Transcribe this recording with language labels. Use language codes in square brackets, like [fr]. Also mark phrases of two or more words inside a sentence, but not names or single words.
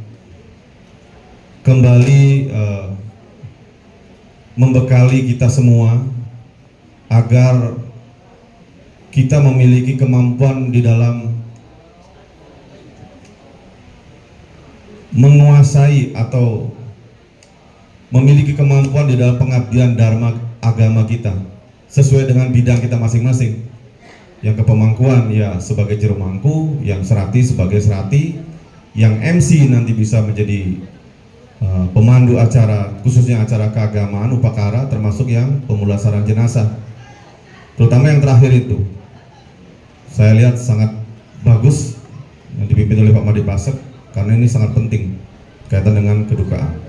[id] kembali membekali kita semua agar kita memiliki kemampuan di dalam menguasai atau memiliki kemampuan di dalam pengabdian dharma agama kita sesuai dengan bidang kita masing-masing. Yang kepemangkuan ya sebagai jero mangku, yang serati sebagai serati, yang MC nanti bisa menjadi pemandu acara, khususnya acara keagamaan, upakara, termasuk yang pemulasaran jenazah. Terutama yang terakhir itu, saya lihat sangat bagus yang dipimpin oleh Pak Madi Pasek, karena ini sangat penting kaitan dengan kedukaan.